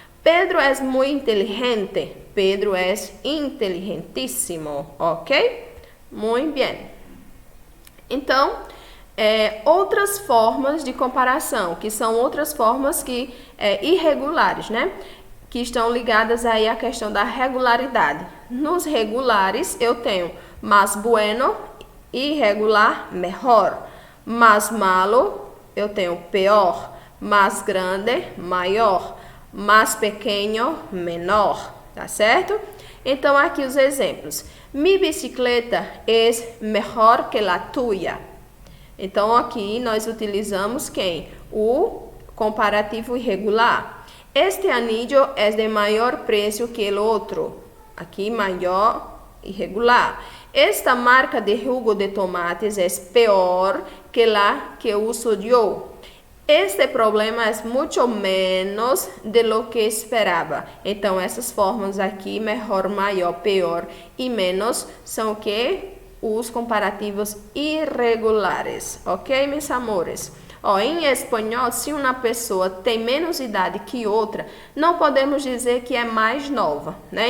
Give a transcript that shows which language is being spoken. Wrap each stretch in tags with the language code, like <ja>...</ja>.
<pt>Pedro é muito inteligente. Pedro é inteligentíssimo, ok? Muito bem. Então, outras formas de comparação, que são outras formas que irregulares, né? Que estão ligadas aí à questão da regularidade. Nos regulares, eu tenho más bueno, irregular, mejor. Más malo, eu tenho peor. Más grande, maior. Más pequeño, menor, tá certo? Então, aqui os exemplos.</pt> <es>Mi bicicleta es mejor que la tuya.</es> <pt>Então, aqui nós utilizamos quem? O comparativo irregular.</pt> <es>Este anillo es de mayor precio que el otro.</es> <pt>Aqui, maior, irregular.</pt> <es>Esta marca de jugo de tomates es peor que la que uso yo. Este problema é muito menos de lo que esperava.</es> <pt>Então, essas formas aqui, melhor, maior, pior e menos, são o que? Os comparativos irregulares. Ok, meus amores? Ó, em espanhol, se uma pessoa tem menos idade que outra, não podemos dizer que é mais nova, né?</pt>